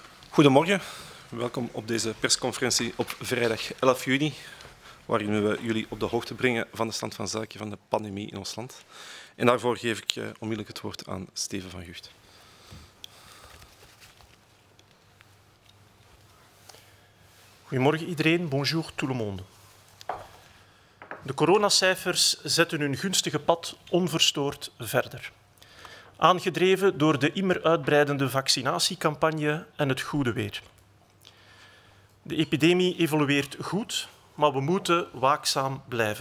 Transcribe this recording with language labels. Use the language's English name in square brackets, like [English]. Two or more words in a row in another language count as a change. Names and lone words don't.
[Dutch] Goedemorgen, welkom op deze persconferentie op vrijdag 11 juni, waarin we jullie op de hoogte brengen van de stand van zaken van de pandemie in ons land. En daarvoor geef ik onmiddellijk het woord aan Steven van Gucht. Goedemorgen iedereen, [French] bonjour tout le monde. [Dutch] De coronacijfers zetten hun gunstige pad onverstoord verder. Aangedreven door de immer uitbreidende vaccinatiecampagne en het goede weer. De epidemie evolueert goed, maar we moeten waakzaam blijven.